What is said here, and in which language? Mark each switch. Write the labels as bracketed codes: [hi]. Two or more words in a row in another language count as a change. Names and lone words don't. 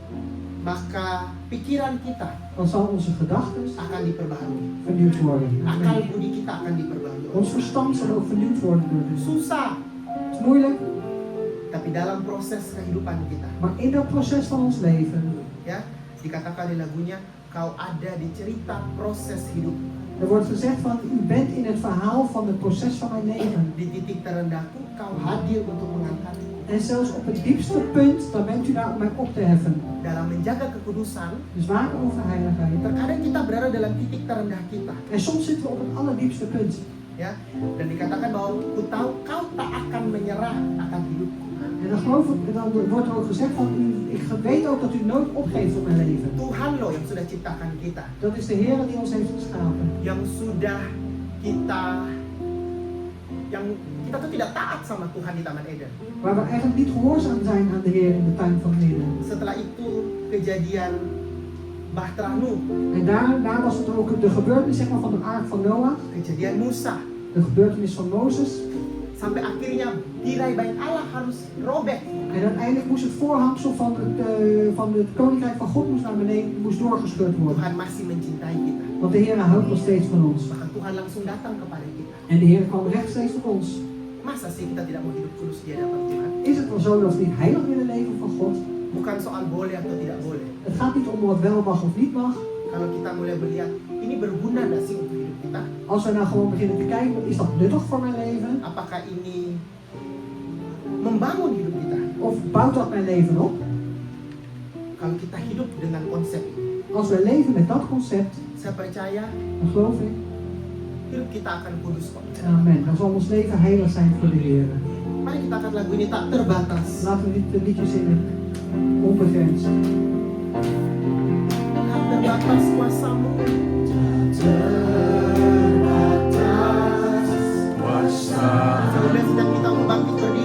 [id] maka pikiran kita [nl] dan zal onze gedachten [id] akan diperbaharui. [nl] vernieuwd worden. [id] Akal budi kita akan diperbaharui. [nl] Ons verstand zal ook vernieuwd worden door de [id] Susah, [nl] Het is moeilijk, [id] tapi dalam proses kehidupan kita, [nl] maar in dat proces van ons leven, [id] ya, dikatakan di lagunya, kau ada di cerita proses hidup. [nl] er wordt gezegd van, u bent in het verhaal van het proces van mijn leven. [id] Di titik terendahku, kau hadir untuk mengangkatku. [nl] En zelfs op het diepste punt, dan bent u daar om mij op te heffen. [id] Dalam menjaga kekudusan, [nl] Dus waken over heiligheid. [id] terkadang kita berada dalam titik terendah kita, [nl] En soms zitten we op het allerdiepste punt. [id] ya. Dan dikatakan bahwa ku tahu kau tak akan menyerah akan hidupku. [nl] En dan, dan wordt er ook gezegd van, ik weet ook dat u nooit opgeeft op mijn leven. [id] Tuhan loh yang sudah ciptakan kita, [nl] Dat is de Heer die ons heeft geschapen. [id] yang sudah kita tuh tidak taat sama Tuhan di Taman Eden. [nl] Waar we eigenlijk niet gehoorzaam zijn aan de Heer in de tuin van Eden. [id] Setelah itu kejadian Bahtera Nuh, [nl] En daar was het ook de gebeurtenis zeg maar, van de ark van Noach. [id] kejadian Musa, [nl] De gebeurtenis van Mozes. [id] sampai akhirnya tirai bait Allah harus robek. [nl] En uiteindelijk moest het voorhangsel van het koninkrijk van God moest naar beneden, moest doorgescheurd worden. [id] Tuhan masih mencintai kita. [nl] Want de Heer houdt nog steeds van ons. [id] Bahkan Tuhan langsung datang kepada kita. [nl] En de Heer kwam rechtstreeks tot ons. [id] Masa sih kita tidak mau hidup kudus di hadapan Tuhan? [nl] Is het wel zo dat we niet heilig willen leven van God? [id] Bukan soal boleh atau tidak boleh. [nl] Het gaat niet om wat wel mag of niet mag. [id] Kalau kita mulai melihat, ini berguna nggak sih untuk hidup kita? [nl] Als we nou gewoon beginnen te kijken, is dat nuttig voor mijn leven? [id] Apakah ini membangun hidup kita? [nl] Of bouwt dat mijn leven op? [id] Kalau kita hidup dengan konsep ini, [nl] Als we leven met dat concept, [id] saya percaya [nl] dan geloof ik, [id] hidup kita akan kudus kok. [nl] amen, dan zal ons leven heilig zijn voor de Heer. [id] Mari kita angkat lagu ini tak terbatas. [nl] Laten we dit liedje zingen, onbegrensd. [id] Tak terbatas kuasamu. Kemudian sedang kita mau bangkit berdiri.